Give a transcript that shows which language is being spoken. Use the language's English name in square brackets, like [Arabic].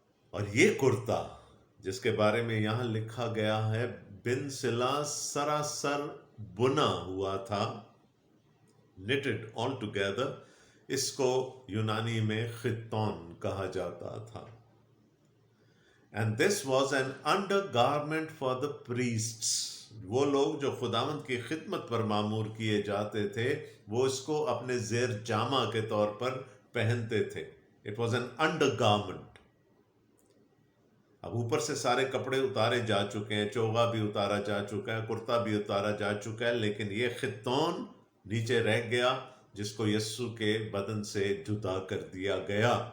[Urdu] اور یہ کرتا جس کے بارے میں یہاں لکھا گیا ہے بن سلا سراسر بنا ہوا تھا، [English] knitted all together، [Urdu] اس کو یونانی میں خطون کہا جاتا تھا. [English] And this was an undergarment for the priests. [Urdu] وہ لوگ جو خداوند کی خدمت پر مامور کیے جاتے تھے وہ اس کو اپنے زیر جامہ کے طور پر پہنتے تھے. [English] It was an undergarment. [Urdu] اب اوپر سے سارے کپڑے اتارے جا چکے ہیں، چوغا بھی اتارا جا چکا ہے، کرتا بھی اتارا جا چکا ہے، لیکن یہ خطون نیچے رہ گیا جس کو یسوع کے بدن سے جدا کر دیا گیا.